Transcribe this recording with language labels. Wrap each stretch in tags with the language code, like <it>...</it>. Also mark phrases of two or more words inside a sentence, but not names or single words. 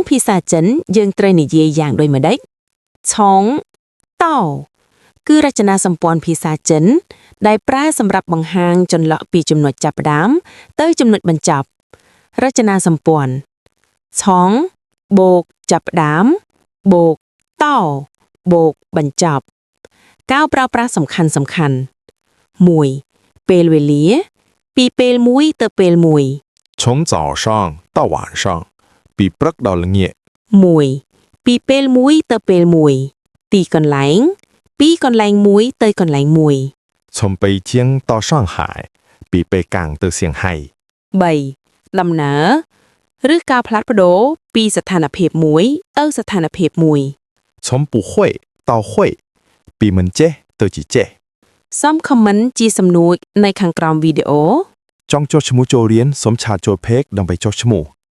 <km>ភាសាចិនយើងត្រូវនិយាយយ៉ាងដូចម្ដេចឆងតោគឺរចនាសម្ព័ន្ធភាសាចិនដែលប្រើសម្រាប់បង្ហាញចន្លោះពីចំណុចចាប់ផ្ដើមទៅចំណុចបញ្ចប់រចនាសម្ព័ន្ធឆងបូកចាប់ផ្ដើមបូកតោបូកបញ្ចប់ការប្រើប្រាស់សំខាន់1ពេលវេលាពីពេលមួយទៅពេលមួយ</km> <zh>从早上到晚上</zh> <km>ពីព្រឹកដល់ល្ងាច 1ពីពេលមួយទៅពេលមួយទីកន្លែងពីកន្លែងមួយទៅកន្លែងមួយ</km> <zh>从北京到上海</zh> <km>ពី北港ទៅ上海 3 ដំណើរឬការផ្លាស់ប្ដូរពីស្ថានភាពមួយទៅស្ថានភាពមួយ</km> <zh>从不会到会</zh> <km>ពីមិនចេះទៅជាចេះ សំខមមិនជាសំណួរនៅខាងក្រោមវីដេអូ ចង់ចុះឈ្មោះចូលរៀនសូមឆាតចូល Page ដើម្បីចុះឈ្មោះ</km>